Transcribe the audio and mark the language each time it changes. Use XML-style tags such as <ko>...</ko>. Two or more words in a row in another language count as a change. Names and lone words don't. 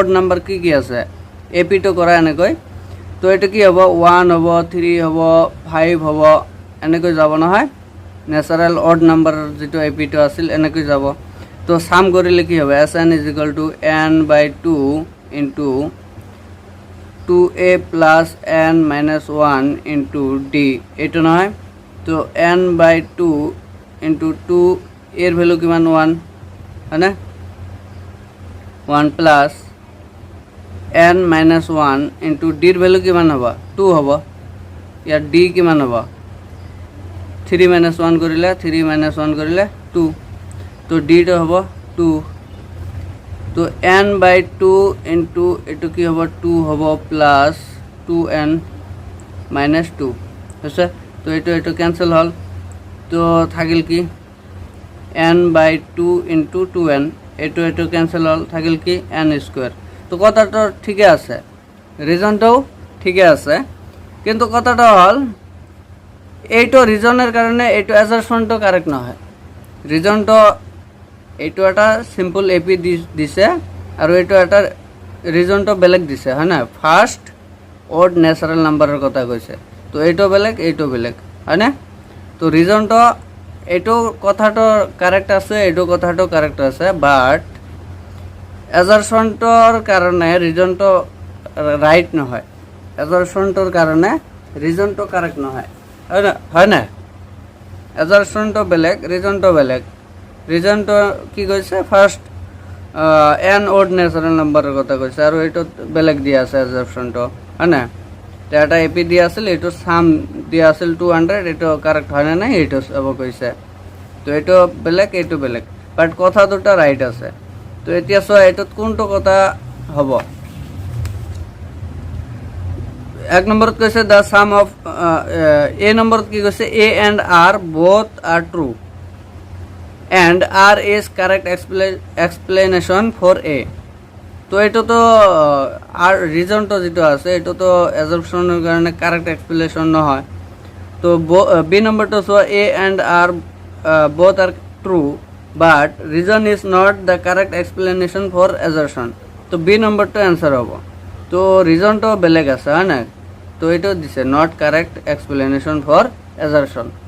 <as>নাম্বার কি কি আছে এপি তো করা এনেকৈ তো এটা কি হবে 1 হবে 3 হবে 5 হবে এনেকৈ যাব না হয়</as> <en>natural odd number</en> <as>যেটো এপি তো আছিল এনেকৈ যাব তো সাম করিলে কি হবে</as> <en>sn = n/2 into 2a plus n minus 1 into d</en> <as>এটা নয় তো</as> <en>n/2 into 2</en> <as>এর ভ্যালু কিমান 1 है</as> <en>1 plus n minus 1 into d</en> <as>এর ভ্যালু কিমান হবে 2 হবে ইয়ার d কিমান হবে</as> <en>3 minus 1</en> <as>করিলে</as> <en>3 minus 1</en> <as>করিলে 2 তো d টো হবে 2 তো n/2 into এটো কি হবে 2 হবে</as> <en>plus 2n minus 2</en> <as>আছে তো এটো ক্যান্সেল হল তো থাকিল কি</as> <en>n/2 into 2n</en> <as>এটো ক্যান্সেল হল থাকিল কি</as> <en>n square</en> <as>তো কথাটা ঠিক আছে রিজনটাও ঠিক আছে কিন্তু কথাটা হল এইটো রিজনের কারণে এইটো অ্যাজাম্পশনটো কারেক্ট না হয় রিজনটো এইটো একটা</as> <en>simple AP</en> <as>দিছে আর এইটো একটা রিজনটো বেলেগ দিছে হয় না</as> <en>first odd natural number</en> <as>কথা কইছে তো এইটো বেলেগ হয় না তো রিজনটো এইটো কথাটো কারেক্ট আছে এইটো কথাটো কারেক্ট আছে বাট অ্যাজাম্পশনটোর কারণে রিজনটো রাইট নহয় অ্যাজাম্পশনটোর কারণে রিজনটো কারেক্ট নহয় হয় না অ্যাজাম্পশনটো বেলেগ রিজনটো কি কইছে</as> <en>first n odd natural number</en> <as>কথা কইছে আর এইটো বেলেগ দিয়া আছে অ্যাজাম্পশনটো হয় না তো এটা এপি দিয়া আছিল এইটো সাম দিয়া আছিল 200 এইটো কারেক্ট হয় না নাই এইটো সব কইছে তো এইটো বেলেগ বাট কথা দুটা রাইট আছে তো এতিয়া সো এইটোত কোনটো কথা হবো এক নম্বরত কইছে</as> <en>the sum of a</en> <as>নম্বরত কি কইছে</as> <en>a and r both are true and r is correct explanation for a</en> <as>তো এটা তো আর রিজনটো যেটো আছে এটা তো অ্যাজাম্পশনের কারণে</as> <en>correct explanation</en> <as>না হয় তো বি নম্বরটা</as> <en>so a and r both are true but reason is not the correct explanation for assertion.</en> <as>তো বি নম্বরটা অ্যান্সার হব। তো রিজনটাও বেলেগ আছে হয় না, তো এটাও দিছে</as> <en>not correct explanation for assertion.</en>